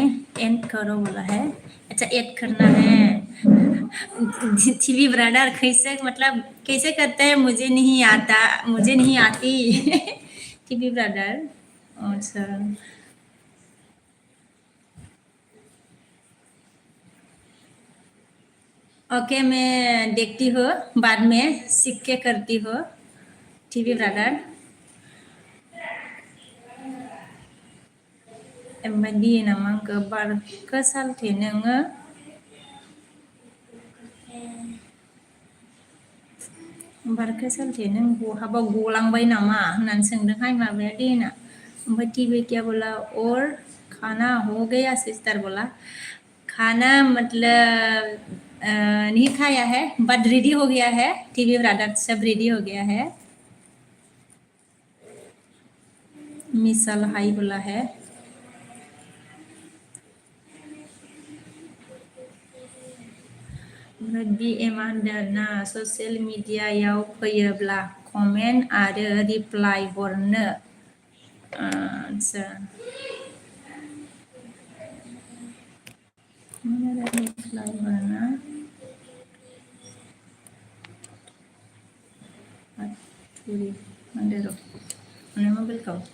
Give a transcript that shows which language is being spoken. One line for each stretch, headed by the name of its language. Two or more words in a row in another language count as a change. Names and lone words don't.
Hindi: एंड करो बोला है अच्छा ऐड करना है
English: TV brother
Hindi: कैसे मतलब कैसे करते हैं मुझे नहीं आता मुझे नहीं आती
English: TV brother
Hindi: अच्छा ओके मैं देखती हूँ बाद में सीख के करती हूँ
English: TV brother
Bodo: एमबायदि नामा गोबार सालथे नोङो बारखो सालथे नों बहाबा गलांबाय नामा होननानै सोंदोंहाय माबाया देना ओमफ्राय
Hindi: टीवी क्या बोला और खाना हो गया सिस्टर बोला खाना मतलब नहीं खाया है बट रेडी हो गया है
English: TV brother
Hindi: सब रेडी हो गया है मिसल हाई बोला है
Bodo: BM आन्दारना ससियेल मिडियायाव फैयोब्ला कमेन्ट आरो रिप्लाइ हरनो आच्छा रिप्लाइ हरनो आतुरि आन्दारो माने मबाइलखौ